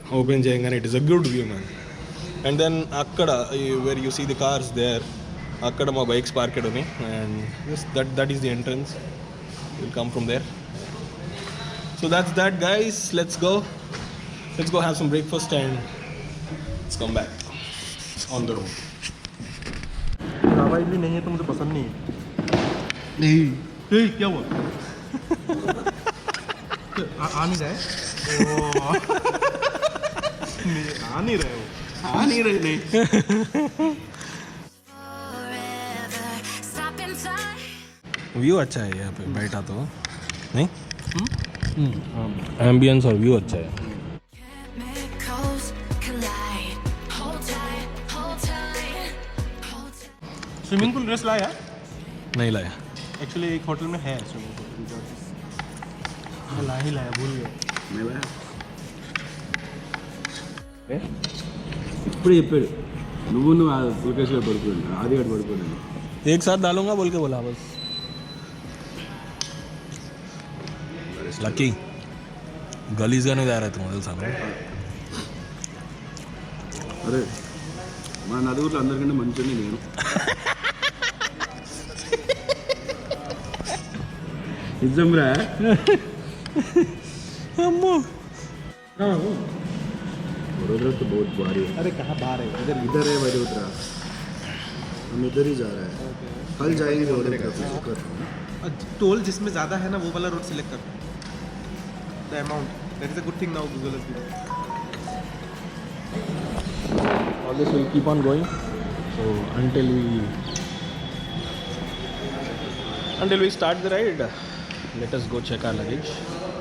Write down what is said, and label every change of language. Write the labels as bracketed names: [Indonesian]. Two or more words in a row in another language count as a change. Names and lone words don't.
[English] Open cheyangane it is a good view, man. And then akkada where you see the cars there, [Telugu] అక్కడ మా [English] bikes parked oni, and yes, that is the entrance. We'll come from there. So that's that, guys. Let's go have some breakfast and let's come back on the road. [Hindi] दवाई भी नहीं है तो मुझे पसंद नहीं है. नहीं क्या हुआ? आ नहीं रहा है. आ नहीं रहे हो. आ नहीं रहे नहीं. [English] Forever, stop in time. [Hindi] व्यू अच्छा है यहाँ पे बैठा तो नहीं. एम्बियंस और व्यू अच्छा है. [English] Chemicals collide. Hold tight, hold tight, hold tight. [Hindi] स्विमिंग पूल ड्रेस लाया? नहीं लाया. एक्चुअली एक होटल में है स्विमिंग पूल. लाया भूल गया. [Telugu] ఇప్పుడు చెప్పాడు నువ్వు సుకేష్లో పడుకోండి ఆదిగాడు పడుకోండి [Hindi] एक साथ डालूंगा बोल के बोला बस. [Telugu] లక్కీ గలీజ్గానే తయారవుతున్నావు తెలుసా నువ్వు? అరే మా నలుగురిలో అందరికంటే మంచిగా నేను. నిజం రా. అమ్మో [Hindi] वडोदरा तो बहुत भारी है. अरे कहाँ बाहर है इधर इधर है वडोदरा. हम इधर ही जा रहे हैं. कल जाएंगे वडोदरा फिर. टोल जिसमें ज़्यादा है ना वो वाला रोड सिलेक्ट कर [English] the amount. that is a good thing now Google is giving. All this will keep on going. So until we start the ride, let us go check our luggage.